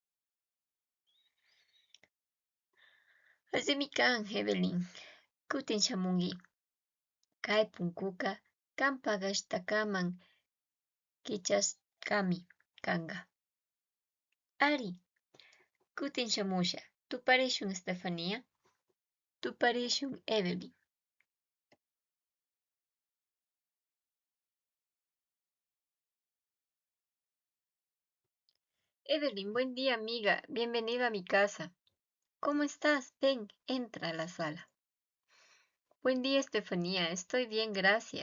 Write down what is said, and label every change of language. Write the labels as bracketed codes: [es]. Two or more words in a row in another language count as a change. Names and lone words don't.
[qu] Allimi kan Evelyn, kutin shamunki. Kay punkuka kanpa kashtakaman kichashkami kanka. Ari, kutin shamusha, tuparishun Estefanía, tuparishun Evelyn. [es] Evelyn, buen día amiga, bienvenida a mi casa. ¿Cómo estás? Ven, entra a la sala. Buen día Estefanía, estoy bien, gracias.